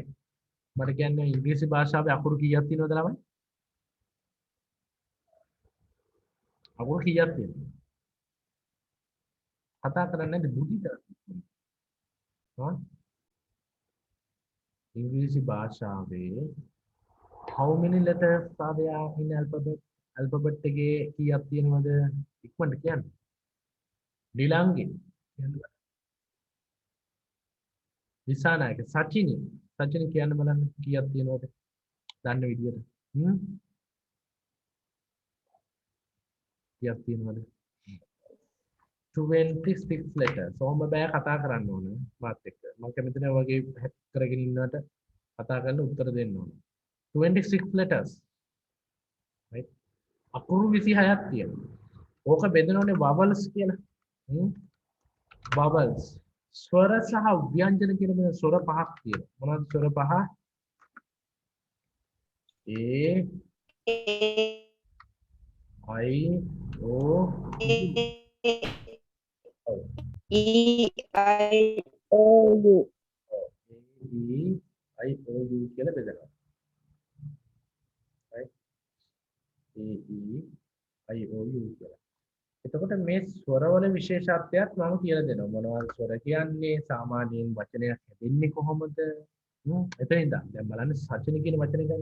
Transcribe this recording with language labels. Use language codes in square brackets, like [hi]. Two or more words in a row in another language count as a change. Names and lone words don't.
[si] මට කියන්නේ ඉංග්‍රීසි භාෂාවේ අකුරු කීයක් තියෙනවද ළමයි? අකුරු කීයක් තියෙනවද? කතා කරන්නේ නැද්ද බුද්ධිද? හා? ඉංග්‍රීසි භාෂාවේ [en] how many letters are there in alphabet? [si] alphabet එකේ කීයක් තියෙනවද? ඉක්මනට කියන්න. ඩිලංගේ. දිසානායක සචිනි. සචිනි කියන්න බලන්න කීයක් තියෙනවද? දන්න විදියට. කීයක් තියෙනවද? 26 letters. සෝම බෑ කතා කරන්න ඕන මාත් එක්ක. මම කැමති නැහැ වගේ හැක් කරගෙන ඉන්නවට කතා කරලා උත්තර දෙන්න ඕන. [en] 26 letters. right? [si] අකුරු 26ක් තියෙනවා. ඕක බෙදනෝනේ vowels කියලා. [en] vowels. [si] ස්වර සහ ව්‍යංජන කියන මේ ස්වර පහක් තියෙනවා. මොනවද ස්වර පහ? [en] A I O E I O U. [si] I O U කියලා බෙදනවා. [en] right? [si] I O U කියලා. එතකොට මේ ස්වරවල විශේෂත්වයක් මම කියලා දෙනවා. මොනවද ස්වර කියන්නේ? සාමාන්‍යයෙන් වචනයක් හැදෙන්නේ කොහොමද? එතනින් දැන් බලන්න සචින කියන වචනේ ගන්න.